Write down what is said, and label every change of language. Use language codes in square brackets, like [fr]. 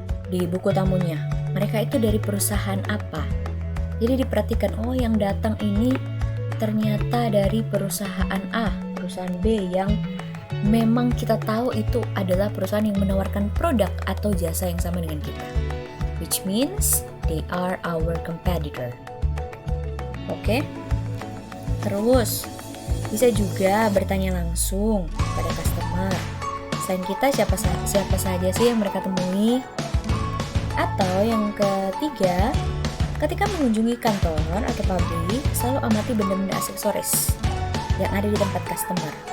[id] Di buku tamunya, mereka itu dari perusahaan apa. Jadi diperhatikan, oh yang datang ini ternyata dari perusahaan A, perusahaan B yang memang kita tahu itu adalah perusahaan yang menawarkan produk atau jasa yang sama dengan kita. [en] Which means they are our competitor. [id] Oke? Terus, bisa juga bertanya langsung pada customer. Selain kita, siapa saja sih yang mereka temui? Atau yang ketiga, ketika mengunjungi kantor atau pabrik, selalu amati benda-benda aksesoris yang ada di tempat customer.